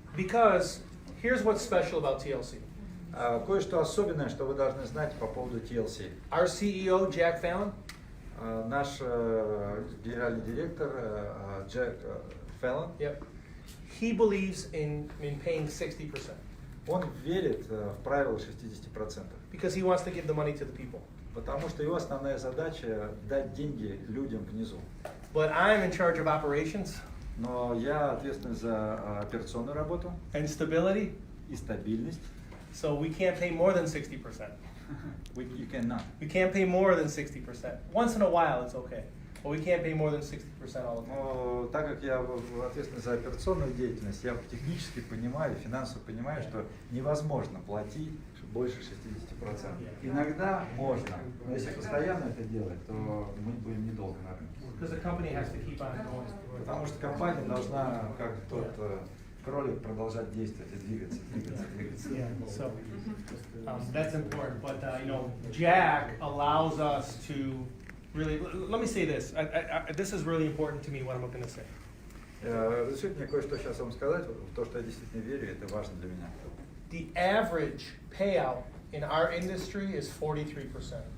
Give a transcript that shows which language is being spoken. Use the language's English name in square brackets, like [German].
[English] Because here's what's special about TLC. [Russian] Кое-что особенное, что вы должны знать по поводу TLC. [English] Our CEO, Jack Fallon, [Russian] Наш генеральный директор Джек Феллон, [English] he believes in paying 60% [Russian] он верит в правило 60%, [English] because he wants to give the money to the people. [Russian] потому что его основная задача дать деньги людям внизу. [English] But I'm in charge of operations [Russian] Но я ответственный за операционную работу [English] and stability, [Russian] и стабильность. [English] so we can't pay more than 60%. You cannot. We can't pay more than 60%. Once in a while, it's okay. But we can't pay more than 60% all the time. [Russian] Но так как я ответственный за операционную деятельность, я технически понимаю, финансово понимаю, что невозможно платить больше 60%. Иногда можно, но если постоянно это делать, то мы будем недолго на рынке. [English] Because the company has to keep on going. [Russian] Потому что компания должна, как тот кролик, продолжать действовать и двигаться. [English] Yeah, so that's important. But Jack allows us to really. Let me say this. This is really important to me. What I'm going to say. [Russian] Разрешите мне кое-что сейчас вам сказать, в то, что я действительно верю, это важно для меня. [English] The average payout in our industry is 43%.